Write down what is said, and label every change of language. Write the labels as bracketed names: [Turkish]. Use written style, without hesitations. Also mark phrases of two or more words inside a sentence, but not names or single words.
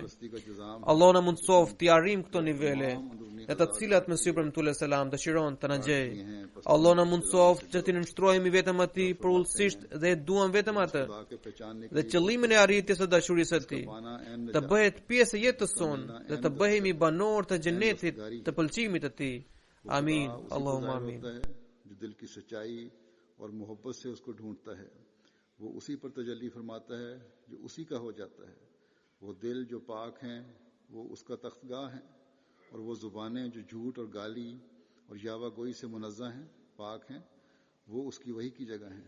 [Albanian] Allah na mundsoft të arrijmë këto nivele, e të cilat Mesihu Premtues selam dëshiron të na gjejë. Allah na mundsoft që të nënshtrohemi vetëm atij përulësisht dhe e duam vetëm atë, dhe qëllimin e arritjes së dashurisë së tij, të bëhet pjesë e jetës sonë dhe të bëhemi banor të xhenetit të pëlqimit të tij. [Arabic] آمين. اللهم آمين. [Hindi] और मोहब्बत से उसको ढूंढता है, वो उसी पर तजल्ली फरमाता है जो उसी का हो जाता है. वो दिल जो पाक हैं वो उसका तख्तगाह है, और वो जुबानें जो झूठ और गाली और यावा गोई से मुनज़्ज़ह हैं, पाक हैं, वो उसकी वही की जगह हैं.